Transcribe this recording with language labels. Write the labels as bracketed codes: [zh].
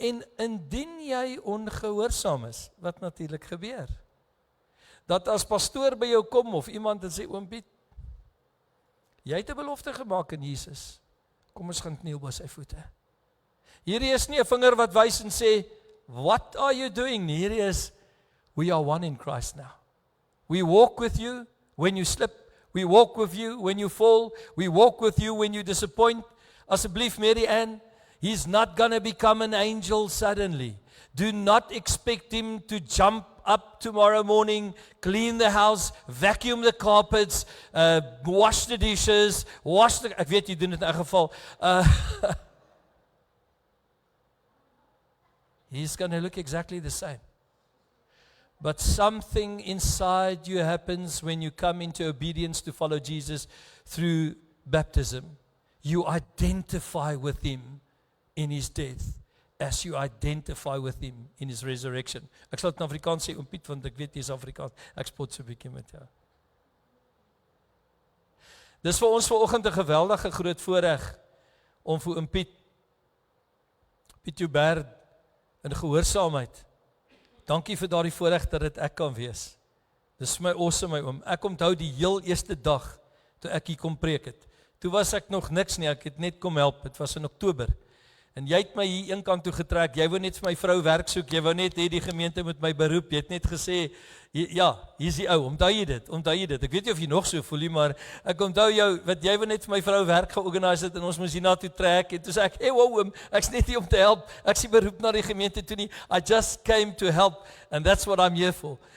[af] En indien jy ongehoorsaam is, wat natuurlik gebeur, dat as pastoor by jou kom, of iemand en sê, oom Piet, jy het 'n belofte gemaak in Jesus, kom ons gaan kniel by sy voete. Hierdie is nie 'n vinger wat wys en sê, [en] what are you doing? [af] Hierdie is, [en] we are one in Christ now. We walk with you when you slip, we walk with you when you fall, we walk with you when you disappoint. Asseblief, Mary Ann, he's not going to become an angel suddenly. Do not expect him to jump up tomorrow morning, clean the house, vacuum the carpets, wash the dishes, [af] ek weet jy doen dit in 'n geval. [en] He's going to look exactly the same. But something inside you happens when you come into obedience to follow Jesus through baptism. You identify with Him in His death as you identify with Him in His resurrection. [af] Ek sal dit in Afrikaans sê, oom Piet, want ek weet jy is Afrikaans. Ek spot so 'n bietjie met jou. Dis vir ons vanoggend 'n geweldige groot voorreg om vir oom Piet Joubert in gehoorsaamheid. Dankie vir daardie voorreg dat dit ek kan wees. Dis vir my awesome, my oom. Ek onthou die heel eerste dag toe ek hier kom preek het. Toe was ek nog niks nie, ek het net kom help, het was in Oktober. En jy het my hier een kant toe getrek, jy wou net vir my vrou werk soek, jy wou net hê die gemeente moet my beroep, jy het net gesê, ja, hier is die ou, onthou jy dit, ek weet nie of jy nog so voel nie, maar ek onthou jou, wat jy wou net vir my vrou werk georganiseer het, en ons moes hier na toe trek, en toe sê ek, hey wow oom, ek's net hier om te help, ek is nie beroep na die gemeente toe nie, [en] I just came to help, and that's what I'm here for.